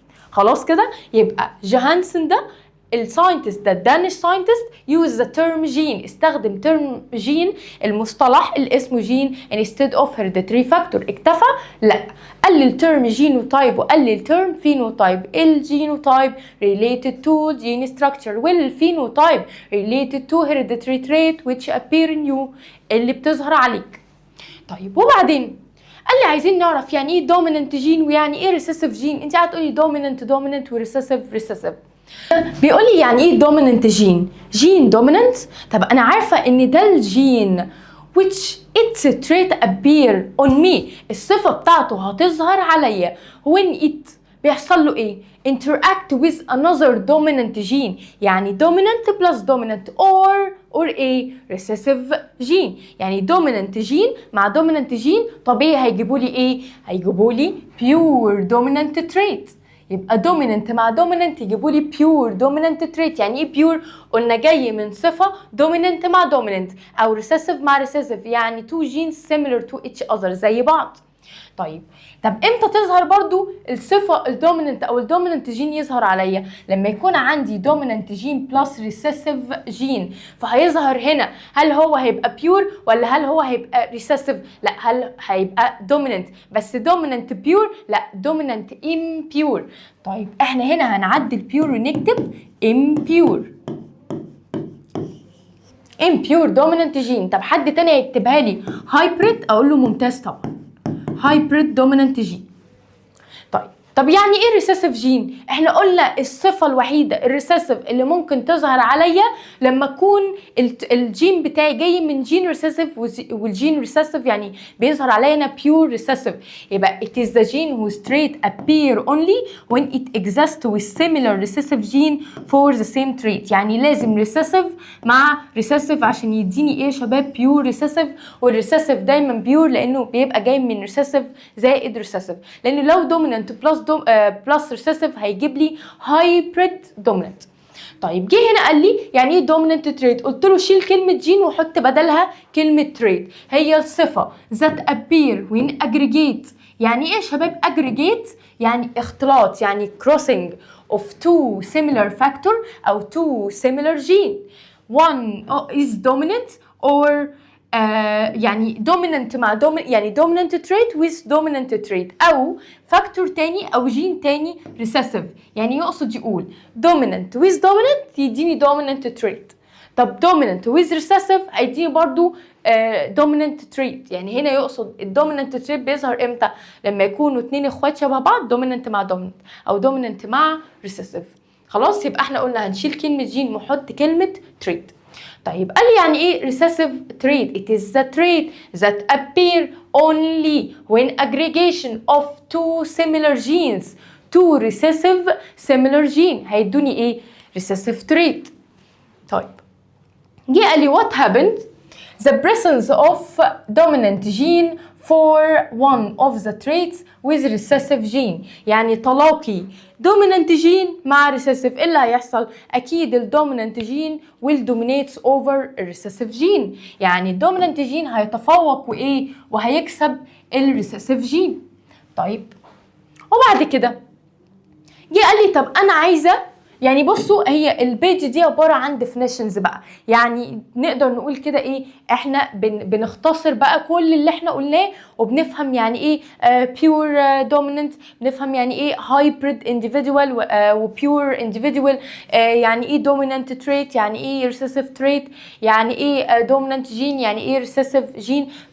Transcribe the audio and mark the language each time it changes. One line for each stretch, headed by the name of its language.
Arabic: خلاص كده؟ يبقى جوهانسون ده الساينتست ده الدانش ساينتست
English: use the term gene،
Arabic: استخدم term gene المصطلح اللي اسمه جين
English: instead of hereditary factor.
Arabic: اكتفى؟ لا، قلل term genotype وقلل term phenotype.
English: الجينوتايب related to gene structure والphenotype related to hereditary trait which appear in you
Arabic: اللي بتظهر عليك. طيب وبعدين قال لي عايزين نعرف يعني ايه دوميننت جين ويعني ايه ريسيسيف جين. انت هتقولي دوميننت وريسيسيف. بيقول لي يعني ايه دوميننت جين دوميننت. طب انا عارفه ان ده الجين
English: which its trait appear on me،
Arabic: الصفه بتاعته هتظهر عليا when it بيحصل له ايه؟
English: interact with another dominant gene. يعني dominant plus dominant or ايه؟ recessive gene.
Arabic: يعني dominant gene مع dominant gene طبيعي هيجيبوا لي ايه؟ هيجيبوا لي
English: pure dominant trait. يبقى dominant مع dominant يجيبوا لي pure dominant trait.
Arabic: يعني ايه pure؟ قلنا جاي من صفة dominant مع dominant او recessive مع recessive، يعني
English: two genes similar to each other
Arabic: زي بعض. طيب امتى تظهر برضو الصفة الدوميننت او الدوميننت جين يظهر عليا؟ لما يكون عندي دوميننت جين بلس ريسيسيف جين، فهيظهر هنا هل هو هيبقى بيور ولا هل هو هيبقى ريسيسيف؟ لا، هل هيبقى دوميننت بس دوميننت بيور؟ لا، دوميننت امبيور. طيب احنا هنا هنعدل بيور ونكتب امبيور دوميننت جين. طب حد تاني هيكتبها لي هايبريد، اقول له ممتاز طبعا، هايبريد دوميننت جين. طب يعني ايه ريسيسيف جين؟ احنا قلنا الصفه الوحيده الريسيسيف اللي ممكن تظهر عليا لما اكون الجين بتاعي جاي من جين ريسيسيف، والجين ريسيسيف يعني بيظهر عليا انا بيور ريسيسيف.
English: يبقى it is the gene whose trait appear only when it exists with similar recessive gene for the same trait.
Arabic: يعني لازم ريسيسيف مع ريسيسيف عشان يديني ايه يا شباب؟ بيور ريسيسيف. والريسيسيف دايما بيور لانه بيبقى جاي من ريسيسيف زائد ريسيسيف، لانه لو دوميننت بلس ريسيسيف هيجيب لي هايبريد دوميننت. طيب جه هنا قال لي يعني ايه دوميننت تريت؟ قلت له شيل كلمه جين وحط بدلها كلمه تريت.
English: هي الصفه ذات ابير وين اجريجيت.
Arabic: يعني ايه يا شباب اجريجيت؟ يعني اختلاط، يعني
English: crossing of two similar factor او two similar gene. one is dominant or يعني dominant مع يعني dominant trait with dominant trait، او factor تاني او جين تاني recessive. يعني يقصد يقول dominant with dominant يديني dominant trait. طب dominant with recessive هيديني برضو dominant trait.
Arabic: يعني هنا يقصد الدوميننت trait بيظهر امتى؟ لما يكونوا اتنين اخوات شبه بعض dominant مع dominant او dominant مع recessive. خلاص، يبقى احنا قلنا هنشيل كلمة جين ونحط كلمة trait. طيب قال لي يعني ايه
English: recessive trait؟ It is the trait that appear only when aggregation of two similar genes. two recessive similar gene هيدوني ايه؟ recessive trait.
Arabic: طيب جه قال لي
English: what happened the presence of dominant gene for one of the traits with recessive gene.
Arabic: يعني تلاقي
English: dominant gene مع recessive، ايه اللي هيحصل؟ اكيد الدومينانت gene will dominate over recessive gene.
Arabic: يعني الدومينانت جين هيتفوق وايه؟ وهيكسب الريسيسيف جين. طيب وبعد كده جه قال لي طب انا عايزه، يعني بصوا هي البيج دي عباره عن definitions بقى، يعني نقدر نقول كده ايه، احنا بنختصر بقى كل اللي احنا قلناه وبنفهم يعني ايه pure dominant، بنفهم يعني ايه hybrid individual و pure individual، يعني ايه dominant trait، يعني ايه recessive trait، يعني ايه dominant gene، يعني ايه recessive gene.